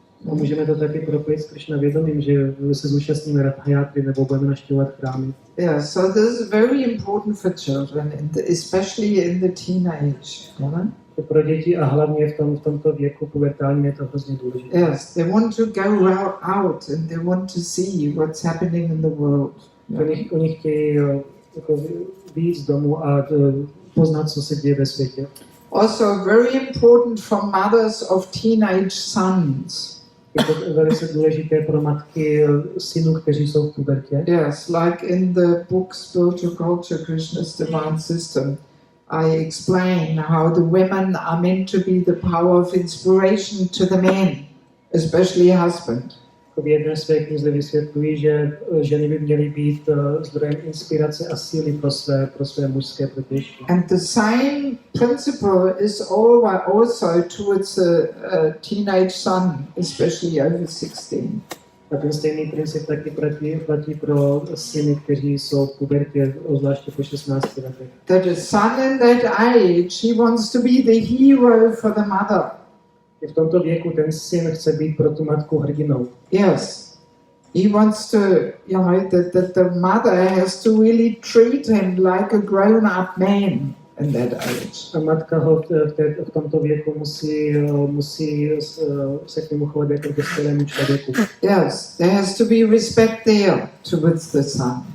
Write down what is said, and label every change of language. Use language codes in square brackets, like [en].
[cs] A můžeme to taky propojit s Krishna vědomím, že se zúčastníme Rathayatry nebo budeme navštěvovat chrámy. [en] Yeah, so this is very important for children, especially in the teenage. Yeah? [cs] Pro děti a hlavně v tomto věku pubertálním je to hrozně důležité. [en] Yes, they want to go out and they want to see what's happening in the world. [cs] Oni chtějí jako vyjít z domu a poznat, co se děje ve světě. [en] Also very important for mothers of teenage sons. [cs] Je to velice důležité pro matky synů, kteří jsou v pubertě. [en] Yes, like in the book Spiritual Culture, Krishna's Divine System, I explain how the women are meant to be the power of inspiration to the men, especially husband. [cs] V jedné své knize vysvětlují, že ženy by měly být zdrojem inspirace a síly pro své mužské protějšky. [en] And the same principle is also towards a teenage son, especially over 16. [cs] A ten stejný princip taky platí pro syny, kteří jsou v pubertě, zvláště po 16 letech. [en] That a son in that age, he wants to be the hero for the mother. [cs] V tomto věku ten syn chce být pro tu matku hrdinou. [en] Yes. He wants to, the mother has to really treat him like a grown-up man in that age. [cs] A matka ho v tomto věku musí se k němu chovat jako k dospělému člověku. [en] Yes, there has to be respect there towards the son.